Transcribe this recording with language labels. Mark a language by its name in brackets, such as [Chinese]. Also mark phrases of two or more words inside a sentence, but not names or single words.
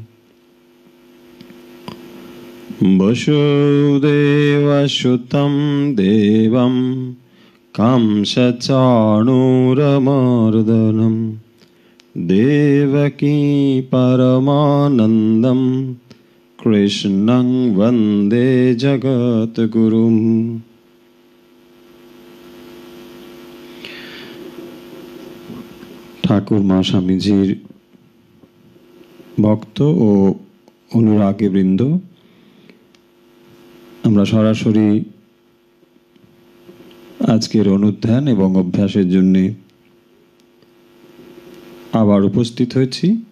[Sanskrit] वसुदेवसुतं देवं कंसचाणूरमर्दनं देवकी परमानन्दं कृष्णं वन्दे जगद्गुरुम्। [Bangla] ঠাকুর মা স্বামীজির ভক্ত ও অনুরাগী বৃন্দ, আমরা সরাসরি আজকের অনুধ্যান এবং অভ্যাসের জন্য আবার উপস্থিত হয়েছি।